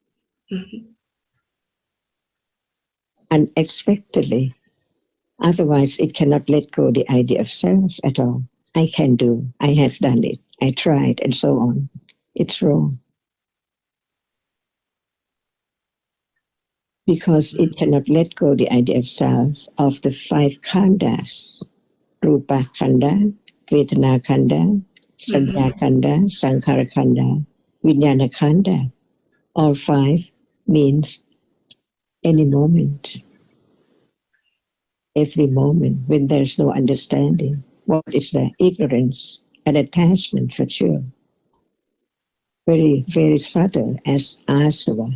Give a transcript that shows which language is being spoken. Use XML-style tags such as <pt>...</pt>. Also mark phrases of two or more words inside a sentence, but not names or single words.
<en>Unexpectedly, otherwise it cannot let go the idea of self at all. I can do, I have done it, I tried, and so on. It's wrong. Because it cannot let go the idea of self of the five khandas,</en> <pi>Rupa Khanda, Vedana Khanda, Sanya Khanda, Sankhara Khanda, Vijnana Khanda.</pi> <en>All five means any moment, every moment when there's no understanding. What is there? Ignorance and attachment, for sure. Very, very subtle as asava.</en>